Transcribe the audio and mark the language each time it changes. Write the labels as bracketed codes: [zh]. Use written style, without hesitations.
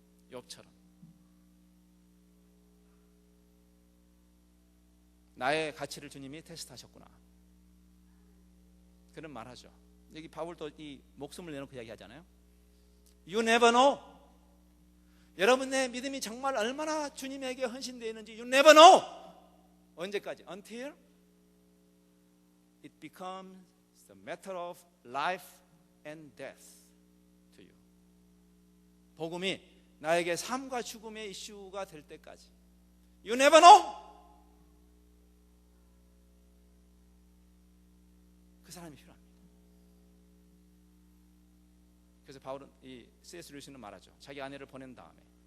[ko] 욥처럼 나의 가치를 주님이 테스트하셨구나, 그런 말하죠. 여기 바울도 이 목숨을 내놓고 이야기하잖아요. [en] You never know. [ko] 여러분의 믿음이 정말 얼마나 주님에게 헌신되어 있는지 [en] You never know. [ko] 언제까지? [en] Until it becomes the matter of life and death to you. [ko] 복음이 나에게 삶과 죽음의 이슈가 될 때까지 [en] You never know. [ko] 그 사람이 필요합니다. 그래서 바울은 이 C.S. 루이스는 말하죠. 자기 아내를 보낸 다음에